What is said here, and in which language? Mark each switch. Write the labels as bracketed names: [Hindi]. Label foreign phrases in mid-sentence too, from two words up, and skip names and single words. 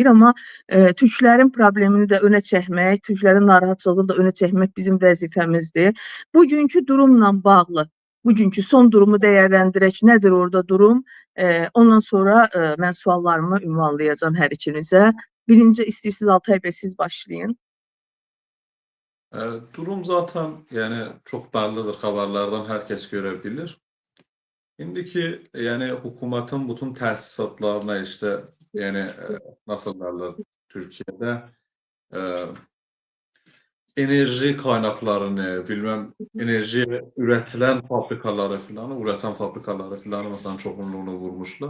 [Azerbaijani] Amma Türklərin problemini də önə çəkmək, Türklərin narahatçılığını da önə çəkmək bizim vəzifəmizdir. Bugünkü durumla bağlı, bugünkü son durumu dəyərləndirək. Nədir orada durum? Ondan sonra mən suallarımı ünvanlayacağım hər ikinizə. Birinci istəyirsiniz Altay Bey, siz başlayın. [Turkish] Durum zaten yani çok bellidir, [Azerbaijani] xəbərlərdən hər kəs görə bilir. [Turkish] İndiki yani hükümetin bütün təsisatlarına işte yani nasıl derler Türkiye'de enerji kaynaklarını, bilmem enerji üretilen fabrikaları filan, üreten fabrikaları filan mesela çoğunluğunu vurmuşlar.